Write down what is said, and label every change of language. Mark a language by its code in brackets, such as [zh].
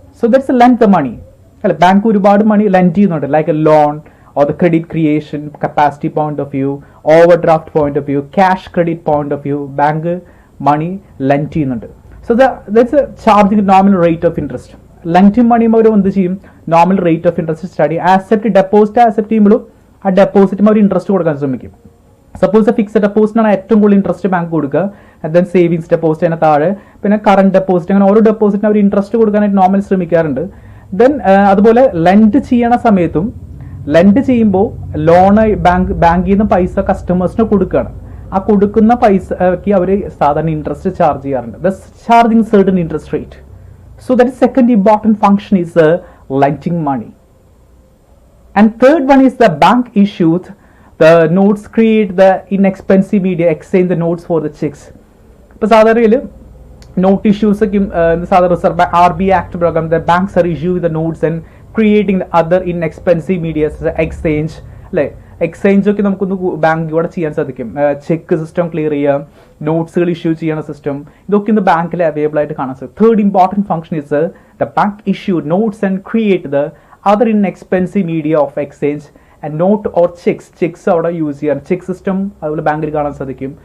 [en] So that's a lend the money. Bank money lend like a loan or the credit creation capacity point of view, overdraft point of view, cash credit point of view, bank money lend. So that's a charging nominal rate of interest. Lending money normal rate of interest study. Accept deposit, accept a deposit interest. [ml] Suppose fixed ഡെപ്പോസിറ്റാണ് ഏറ്റവും കൂടുതൽ interest bank കൊടുക്കുക, then savings deposit അതിന് താഴെ, പിന്നെ current deposit, അങ്ങനെ ഓരോ ഡെപ്പോസിറ്റിന് അവർ interest കൊടുക്കാനായിട്ട് normal ശ്രമിക്കാറുണ്ട്. ദെൻ അതുപോലെ ലെൻഡ് ചെയ്യണ സമയത്തും ലെൻഡ് ചെയ്യുമ്പോൾ ലോണ് ബാങ്കിൽ നിന്ന് പൈസ കസ്റ്റമേഴ്സിന് കൊടുക്കുകയാണ്. ആ കൊടുക്കുന്ന പൈസക്ക് അവർ സാധാരണ ഇൻട്രസ്റ്റ് ചാർജ് ചെയ്യാറുണ്ട്, [en] Thus charging certain interest rate. So that second important function is lending money. And third one is the bank issued the notes, create the inexpensive media, exchange the notes for the checks. [ml] ഇപ്പോൾ സാധാരണയിൽ not issues ഒക്കെ സാധാരണ reserve RBI act പ്രകാരം [en] the banks are issuing the notes and creating the other inexpensive media, exchange [ml] അല്ലേ. Exchange ഒക്കെ നമുക്കൊന്ന് ബാങ്കിലൂടെ ചെയ്യാൻ സാധിക്കും. ചെക്ക് സിസ്റ്റം ക്ലിയർ ചെയ്യുക, നോട്ട്സുകൾ ഇഷ്യൂ ചെയ്യുന്ന സിസ്റ്റം, ഇതൊക്കെ ഇന്ന് ബാങ്കിൽ അവൈലബിൾ ആയിട്ട് കാണാൻ സാധിക്കും. [en] third important function is the bank issue notes and create the other inexpensive media of exchange and note or cheques [ml] അവിടെ യൂസ് ചെയ്യാൻ ചെക്ക് സിസ്റ്റം അതുപോലെ ബാങ്കിൽ കാണാൻ സാധിക്കും.